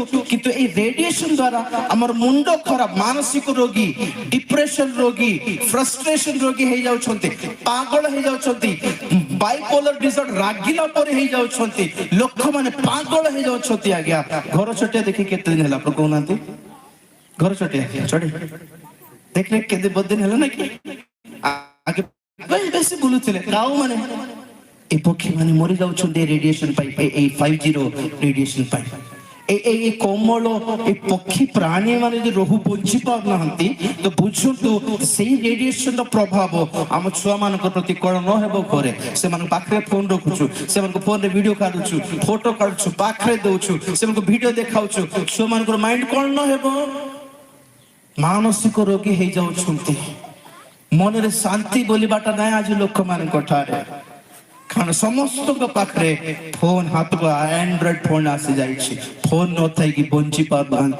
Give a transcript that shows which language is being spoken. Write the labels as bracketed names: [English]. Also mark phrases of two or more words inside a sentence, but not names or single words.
[Odia] କିନ୍ତୁ ଏଇ ରେଡିଏସନ ଦ୍ୱାରା ଆମର ମୁଣ୍ଡ ଖରାପ, ମାନସିକ ରୋଗୀ, ଡିପ୍ରେସନ ରୋଗୀ, ଫ୍ରଷ୍ଟ୍ରେସନ ରୋଗୀ ହେଇଯାଉଛନ୍ତି, ପାଗଳ ହେଇଯାଉଛନ୍ତି, [English] bipolar disorder [Odia] ରାଗିଲା ପରେ ହେଇଯାଉଛନ୍ତି, ଲୋକମାନେ ପାଗଳ ହେଇଯାଉଛନ୍ତି ଆଜ୍ଞା। ଘର ଛୋଟିଆ ଦେଖି କେତେ ଦିନ ହେଲା ଆପଣ କହୁନାହାନ୍ତି? ଘର ଛୋଟିଆ ଛୋଟି ଦେଖିଲେ କେତେ ବହୁତ ଦିନ ହେଲା ନା କି? ଆগে ବେଶୀ ବୁଲୁଥିଲେ କାଉ ମାନେ, ଏ ପକ୍ଷୀ ମାନେ ମରି ଯାଉଛନ୍ତି ରେଡିଏସନ ପାଇଁ, ଏଇ 5G ର ରେଡିଏସନ ପାଇଁ। ଏଇ କୋମଳ ଏଇ ପକ୍ଷୀ ପ୍ରାଣୀ ମାନେ ଯଦି ରହୁ ବଞ୍ଚି ପାରୁନାହାନ୍ତି, ତ ବୁଝନ୍ତୁ ସେଇ ରେଡିଏସନ ପ୍ରଭାବ ଆମ ଛୁଆମାନଙ୍କ ପ୍ରତି କଣ ନ ହେବ ଘରେ। ସେମାନଙ୍କ ପାଖରେ ଫୋନ ରଖୁଛୁ, ସେମାନଙ୍କ ଫୋନରେ ଭିଡିଓ କାଢୁଛୁ, ଫଟୋ କାଢୁଛୁ, ପାଖରେ ଦଉଛୁ, ସେମାନଙ୍କୁ ଭିଡିଓ ଦେଖାଉଛୁ, ଛୁଆମାନଙ୍କର ମାଇଣ୍ଡ କଣ ନ ହେବ? ମାନସିକ ରୋଗୀ ହେଇଯାଉଛନ୍ତି। ମନରେ ଶାନ୍ତି ବୋଲିବାଟା ନାହିଁ ଆଜି ଲୋକମାନଙ୍କ ଠାରେ, କାରଣ ସମସ୍ତଙ୍କ ପାଖରେ ଫୋନ, ହାତକୁ [English] Android phone [Odia] ଆସି ଯାଇଛି, ଫୋନ ନଥାଇକି ବଞ୍ଚି ପାରୁନାହାନ୍ତି।